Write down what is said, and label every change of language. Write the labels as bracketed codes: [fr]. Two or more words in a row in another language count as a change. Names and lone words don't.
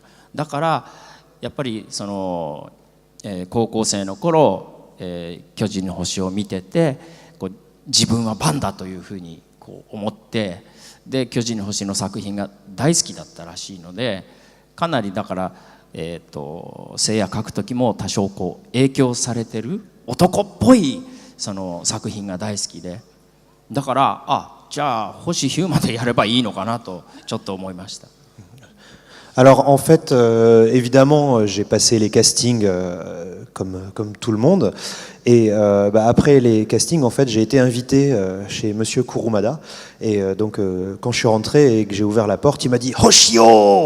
[ja] だからやっぱりその、高校生の頃、巨人の星を見ててこう自分はバンだというふうにこう思って、で巨人の星の作品が大好きだったらしいので、かなりだから、せいや描く時も多少こう影響されてる男っぽいその作品が大好きで、だからじゃあ星飛雄馬でやればいいのかなとちょっと思いました。 [fr] Alors en fait, évidemment, j'ai passé les castings comme tout le monde. Et après les castings, en fait, j'ai été invité chez Monsieur Kurumada. Et donc, quand je suis rentré et que j'ai ouvert la porte, il m'a dit « Hoshio !»